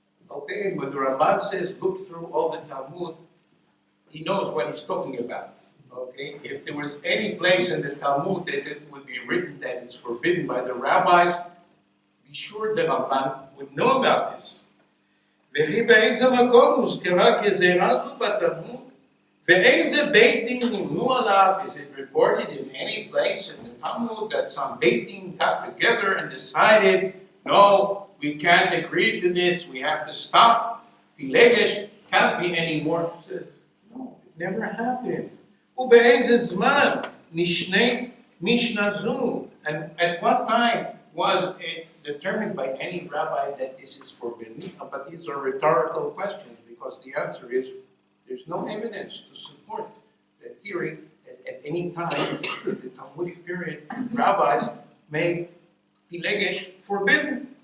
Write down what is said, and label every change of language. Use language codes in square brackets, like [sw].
[en] Okay, and when the Ramban says look through all the Talmud, he knows what he's talking about. Okay, if there was any place in the Talmud that it would be written that it's forbidden by the rabbis, be sure the Ramban would know about this. [he] וכי באיזה מקום מוזכרה כזרע זו בתלמוד? ואיזה בית דין נמנו עליו? [en] Is it reported in any place in the Talmud that some beit din got together and decided, no, we can't agree to this, we have to stop. Pilegesch can't be anymore. He says, no, it never happened. [he] ובאיזה זמן נשנית משנה זו? [en] And at what time was it determined by any rabbi that this is forbidden? But these are rhetorical questions because the answer is there's no evidence to support the theory that at any time in the Talmudic period, rabbis made Pilegesch forbidden.